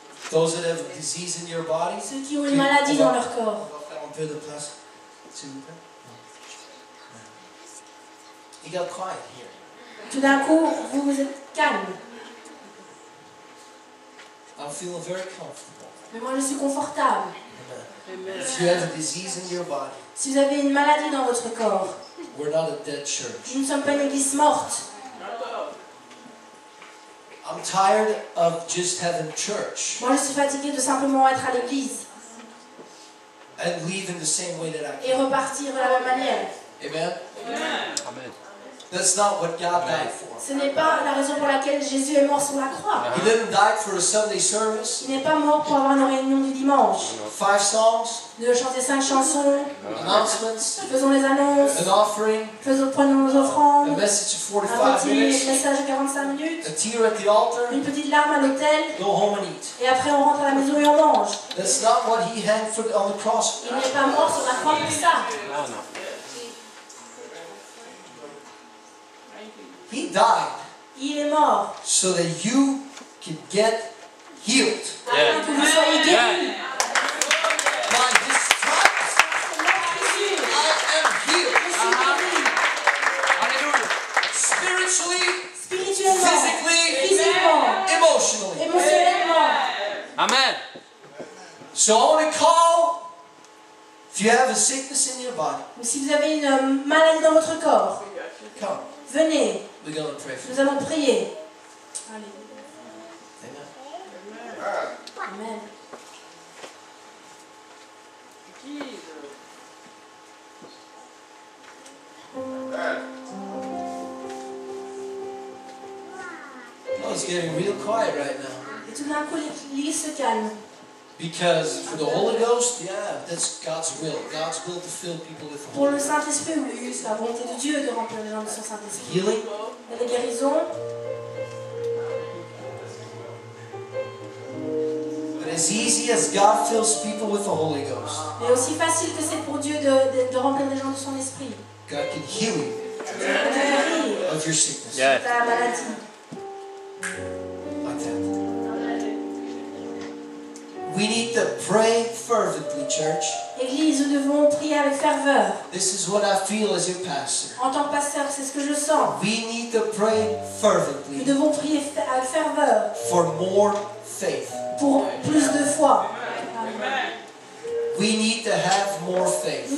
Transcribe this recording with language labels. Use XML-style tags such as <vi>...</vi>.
<en>Those that have disease in your body,</en> <fr>Ceux qui ont une maladie dans leur corps. on va faire un peu de place. S'il vous plaît.</fr> <en>You got quiet here.</en> <fr>Tout d'un coup, vous êtes calme.</fr> <en>I'm feeling very comfortable.</en> <fr>Mais moi je suis confortable.</fr> <en>Amen. If you have a disease in your body,</en> <fr>Si vous avez une maladie dans votre corps,</fr> <en>we're not a dead church.</en> <fr>nous ne sommes pas une église morte.</fr> <en>I'm tired of just having church</en> <fr>Moi je suis fatiguée de simplement être à l'église</fr> <en>and leave in the same way that I</en> <fr>et</fr> <en>came.</en> <fr>repartir de la même manière.</fr> <en>Amen?</en> <fr>Amen.</fr> <en>That's not what God died for.</en> <fr>Ce n'est pas la raison pour laquelle Jésus est mort sur la croix.</fr> <en>He didn't die for a Sunday service,</en> <fr>Il n'est pas mort pour avoir une réunion du dimanche.</fr> <en>5 songs,</en> <fr>De chanter 5 chansons,</fr> <en>announcements,</en> <fr>faisons les annonces,</fr> <en>an offering,</en> <fr>prenons nos</fr> <en>a</en> <fr>offrandes,</fr> <en>message of</en> <fr>un</fr> <en>45</en> <fr>petit</fr> <en>minutes,</en> <fr>message de 45 minutes,</fr> <en>a tear at the altar,</en> <fr>une petite larme à l'hôtel,</fr> <en>go home and eat.</en> <fr>et après on rentre à la maison et on mange.</fr> <en>That's not what He hanged on the cross.</en> <fr>Il n'est pas mort sur la croix pour ça. Non, non.</fr> <en>He died</en> <fr>Il est mort</fr> <en>so that you can get healed.</en> <fr>afin que vous soyez guéris.</fr> <en>By His stripes,</en> <fr>Jésus,</fr> <en>I am healed.</en> <fr>je suis guéri. Alléluia.</fr> <en>Spiritually,</en> <fr>Spirituellement,</fr> <en>physically,</en> <fr>physiquement,</fr> <en>emotionally.</en> <fr>émotionnellement.</fr> <en>Amen. So I want to call, if you have a sickness in your body,</en> <fr>ou si vous avez une maladie dans votre corps,</fr> <en>come.</en> <fr>venez,</fr> <en>We're going to pray for you.</en> <fr>nous allons prier. Allez.</fr> <en>Amen.</en> <fr>Amen.</fr> <en>Oh, it's getting real quiet right now.</en> <fr>Et tout d'un coup, l'église se calme.</fr> <en>Because for the Holy Ghost, yeah, that's God's will. God's will to fill people with the</en> <fr>Pour</fr> <en>Holy Ghost.</en> <fr>Saint-Esprit, oui, c'est la volonté de Dieu de remplir les gens de son Saint-Esprit.</fr> <en>Healing,</en> <fr>Il y a des guérisons,</fr> <en>but as easy as God fills people with the Holy Ghost,</en> <fr>mais aussi facile que c'est pour Dieu de remplir les gens de son esprit.</fr> <en>God can heal you</en> <fr>Dieu peut te guérir</fr> <en>of your sickness. Yes.</en> <fr>de ta maladie.</fr> <en>Like that. We need to pray fervently, church.</en> <fr>Église, nous devons prier avec ferveur.</fr> <en>This is what I feel as your pastor.</en> <fr>En tant que pasteur, c'est ce que je sens.</fr> <en>We need to pray</en> <fr>Nous</fr> <en>fervently</en> <fr>devons prier avec ferveur</fr> <en>for more faith.</en> <fr>pour plus de foi.</fr> <en>We need to have more faith.</en>